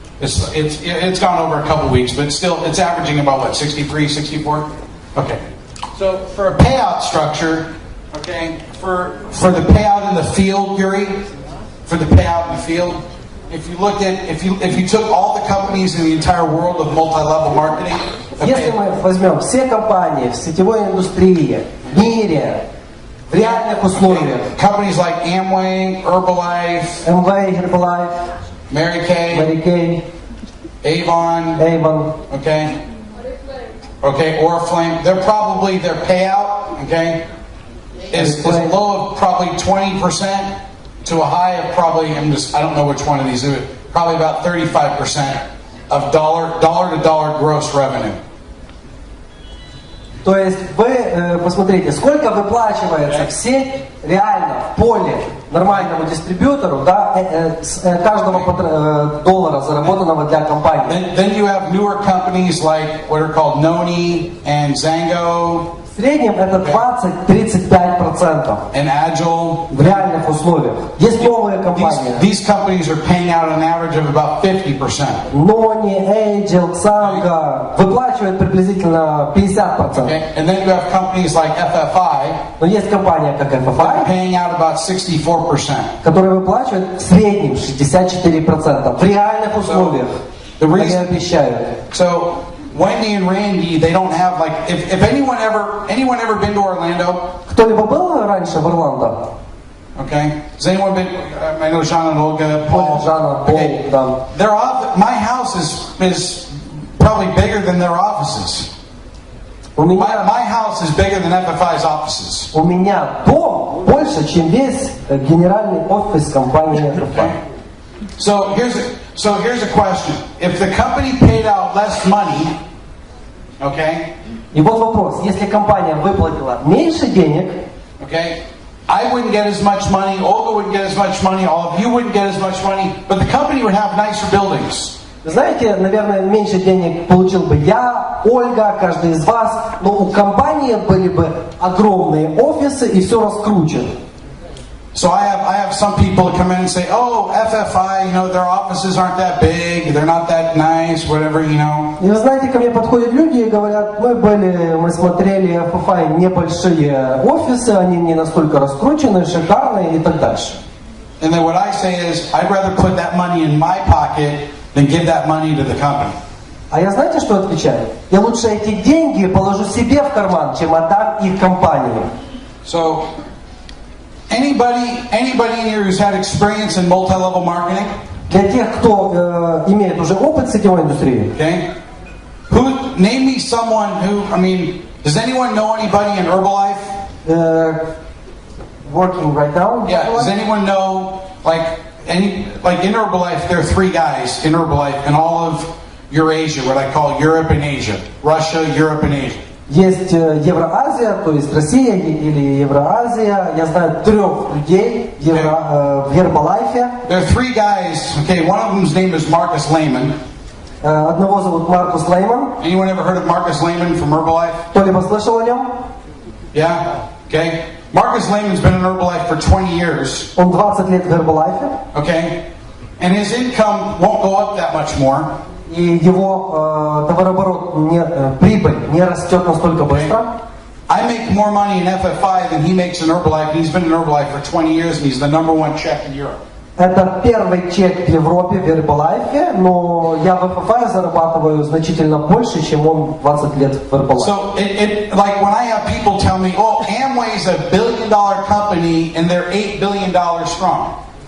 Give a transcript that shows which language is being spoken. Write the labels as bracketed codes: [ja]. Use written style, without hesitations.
[en] It's gone over a couple weeks, but still, it's averaging about what, 63, 64? Okay. So for a payout structure, okay, for the payout in the field, Yuri, for the payout in the field, if you looked at if you took all the companies in the entire world of multi-level marketing, [ru] Если мы возьмем все компании в сетевой индустрии, в мире, в реальных условиях, [en] companies like Amway, Herbalife, Amway, Herbalife, Mary Kay, Mary Kay, Avon, Avon, okay, Oriflame, their payout, okay, is low of probably 20% to a high of probably, I don't know which one of these, probably about 35% of dollar to dollar gross revenue. [ru] То есть вы посмотрите, сколько выплачивается в сеть реально в поле нормальному дистрибьютору, да, с каждого доллара, заработанного для компании. [en] Then you have newer companies like what are called Noni and Zango. [ru] В среднем это 20-35% [en] and Agile. [ru] в реальных условиях. Есть новые компании. [en] These companies are paying out an average of about 50%. [ru] Noni, Agile, Zango выплачивают приблизизительно 50%. [en] Okay? And then you have companies like FFI. [ru] Но есть компания как FFI, [en] paying out about 64%. [ru] которая выплачивает в среднем 64% в реальных условиях. Они обещают. [en] So Wendy and Randy, they don't have like if anyone ever been to Orlando? [ru] Кто-либо был раньше в Орландо? [en] Okay. Has anyone been? I know Jean and Olga, Paul. Okay. My house is probably bigger than their offices. My house is bigger than FFI's offices. [ru] У меня дом больше, чем весь генеральный офис компании FFI. [en] So here's a question. If the company paid out less money, okay? [ru] И вот вопрос. Если компания выплатила меньше денег, [en] okay, I wouldn't get as much money, Olga wouldn't get as much money, all of you wouldn't get as much money, but the company would have nicer buildings. [ru] знаете, наверное, меньше денег получил бы я, Ольга, каждый из вас, но у компании были бы огромные офисы и все раскручено. [en] So I have some people come in and say, oh, FFI, their offices aren't that big, they're not that nice, whatever, [ru] И вы знаете, ко мне подходят люди и говорят, мы смотрели FFI небольшие офисы, они не настолько раскрученные, шикарные и так дальше. [en] And then what I say is, I'd rather put that money in my pocket than give that money to the company. [ru] А я знаете, что отвечаю? Я лучше эти деньги положу себе в карман, чем отдам их компании. [en] So, anybody in here who's had experience in multi-level marketing? [ru] Для тех, кто имеет уже опыт сетевой индустрии. [en] Okay. Name me someone does anyone know anybody in Herbalife? Working right now? Yeah. Does anyone know in Herbalife there are 3 guys in Herbalife in all of Eurasia, what I call Europe and Asia, Russia, Europe and Asia. [ru] Есть Евроазия, то есть Россия или Евроазия. Я знаю 3 людей в Herbalife. [en] There are 3 guys. Okay, one of them's name is Marcus Lehman. [ru] Одного зовут Маркус Лейман. [en] Anyone ever heard of Marcus Lehman from Herbalife? [ru] Кто-либо слышал о нем? [en] Yeah. Okay. Marcus Lehman's been in Herbalife for 20 years. [ru] Он 20 лет в Herbalife. [en] Okay. And his income won't go up that much more. [ru] И его товарооборот, прибыль не растет настолько быстро. [en] I make more money in FFI than he makes in Herbalife. He's been in Herbalife for 20 years and he's the #1 check in Europe. [ru] Это первый чек в Европе в Herbalife, но я в FFI зарабатываю значительно больше, чем он 20 лет в Herbalife. [en] So like when I have people tell me, oh, Amway's a $1 billion company and they're $8 billion strong.